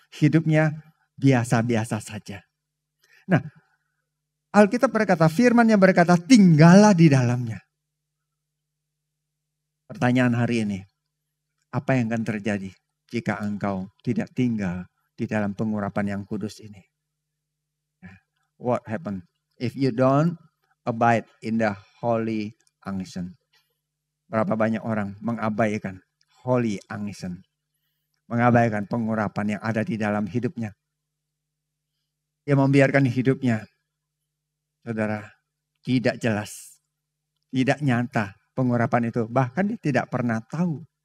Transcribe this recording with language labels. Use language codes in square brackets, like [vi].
[id] Hidupnya biasa-biasa saja. Nah, Alkitab berkata, firman yang berkata, tinggallah di dalamnya. Pertanyaan hari ini, apa yang akan terjadi jika engkau tidak tinggal di dalam pengurapan yang kudus ini? [en] What happen if you don't abide in the holy unction? [id] Berapa banyak orang mengabaikan holy unction, mengabaikan pengurapan yang ada di dalam hidupnya. Dia membiarkan hidupnya, saudara, tidak jelas, tidak nyata. Pengurapan itu bahkan dia tidak pernah tahu.